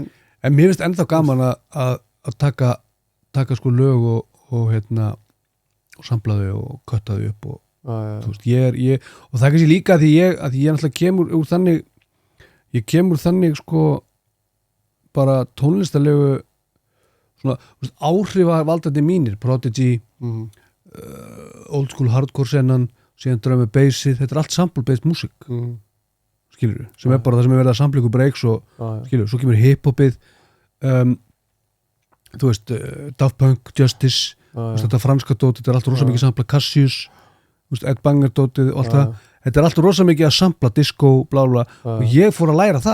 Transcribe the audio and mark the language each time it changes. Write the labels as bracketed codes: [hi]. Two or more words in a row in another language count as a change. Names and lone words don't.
[is] en mér finnst ennþá gaman að taka sko lög og hérna og sampla þau og kötta þau upp og þú veist, ég og það er kannski líka að ég náttúrulega kemur úr þannig sko bara tónlistarlegu svona áhrifavaldandi mínir Prodigy [en] old school hardcore [is] sennan síðan [en] Drum and Bassið, [is] þetta er allt sample-based músík skilur við, sem er bara það sem er verið að sampla ykkur breaks og skilur við, svo kemur hip-hopið þú veist Daft Punk, Justice þetta franska dót, þetta er allt rosa mikið sampla Cassius, Ed Banger dótið og allt það, þetta er allt rosa mikið að sampla disco, bla bla, og ég fór að læra